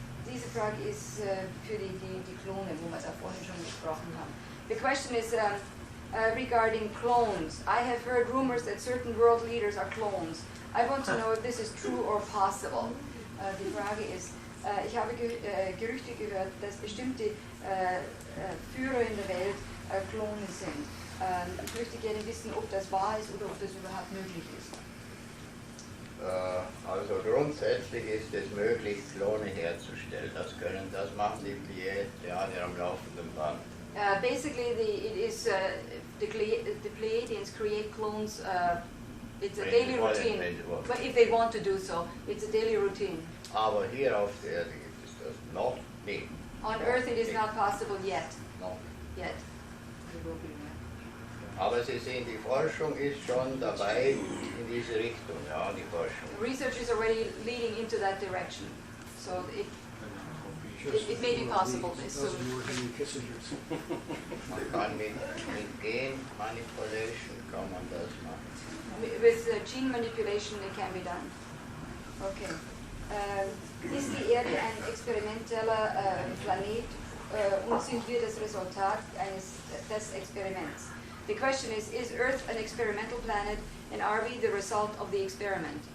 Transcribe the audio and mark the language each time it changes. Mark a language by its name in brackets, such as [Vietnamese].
[German] Diese Frage ist für die Klone, wo wir es auch vorhin schon besprochen haben. [English] The question is regarding clones. I have heard rumors that certain world leaders are clones. I want to know if this is true or possible. [German] Die Frage ist, ich habe Gerüchte gehört, dass bestimmte Führer in der Welt Klone sind. Ich möchte gerne wissen, ob das wahr ist oder ob das überhaupt möglich ist. Also grundsätzlich ist es möglich, Klone herzustellen. Das machen die Pleiadianer am laufenden Band. [English] Basically, the Pleiadians create clones. It's a daily routine. But if they want to do so, it's a daily routine. [German] Aber hier auf der Erde gibt es das noch nicht. [English] On Earth, it is not possible yet. [German] Noch. [English] Yet. [German] Aber Sie sehen, die Forschung ist schon dabei in diese Richtung, ja, die Forschung. [English] Research is already leading into that direction, so it may be possible. [German] Man kann mit Gen-Manipulation kann man das machen. [English] With gene manipulation, it can be done. Okay. [German] Ist die Erde ein experimenteller Planet und sind wir das Resultat des Experiments? [English] The question is Earth an experimental planet, and are we the result of the experiment?